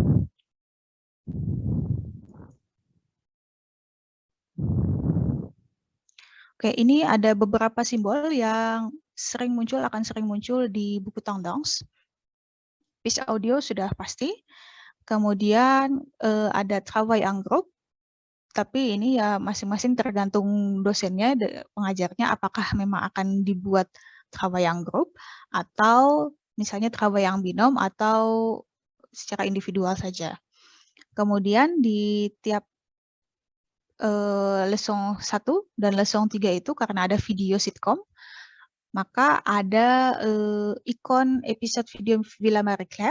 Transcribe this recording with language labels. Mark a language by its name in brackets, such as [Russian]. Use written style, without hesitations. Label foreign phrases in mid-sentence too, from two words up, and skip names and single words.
[Indonesian] Oke, ini ada beberapa simbol yang akan sering muncul di buku tendance. [French] Piece audio [Indonesian] sudah pasti. Kemudian ada [French] travail en groupe, [Indonesian] tapi ini ya masing-masing tergantung dosennya, pengajarnya, apakah memang akan dibuat [French] travail en groupe [Indonesian] atau misalnya [French] travail en binôme [Indonesian] atau secara individual saja. Kemudian di tiap leçon 1 dan leçon 3 itu karena ada video sitcom, maka ada ikon episode video Villa Marie Claire.